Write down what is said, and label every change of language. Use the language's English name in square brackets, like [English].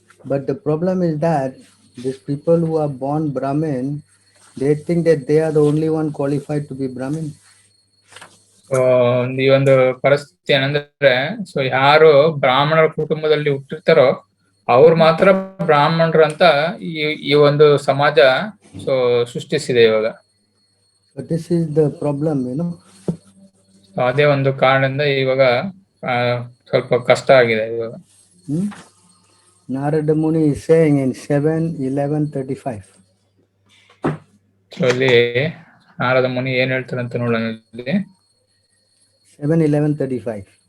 [English] But the problem is that these people who are born Brahmin, they think that they are the only one qualified to be Brahmin. [Kannada] ಈ ಒಂದು ಪರಿಸ್ಥಿತಿ ಏನಂದ್ರೆ so ಯಾರು ಬ್ರಾಹ್ಮಣರ ಕುಟುಂಬದಲ್ಲಿ ಹುಟ್ಟಿರ್ತಾರೋ ಅವ್ರು ಮಾತ್ರ ಬ್ರಾಹ್ಮಣರು ಅಂತ ಈ ಒಂದು ಸಮಾಜ ಸೊ ಸೃಷ್ಟಿಸಿದೆ ಇವಾಗ. [English] But this is the problem, you know. [Kannada] ಅದೇ ಒಂದು ಕಾರಣದಿಂದ ಇವಾಗ ಸ್ವಲ್ಪ ಕಷ್ಟ ಆಗಿದೆ ಇವಾಗ. [English] Narada Muni is saying in 7:11:35. [Kannada] So ಇಲ್ಲಿ ನಾರದ ಮುನಿ ಏನ್ ಹೇಳ್ತಾರೆ ಅಂತ ನೋಡೋಣ. [English] 7:11:35.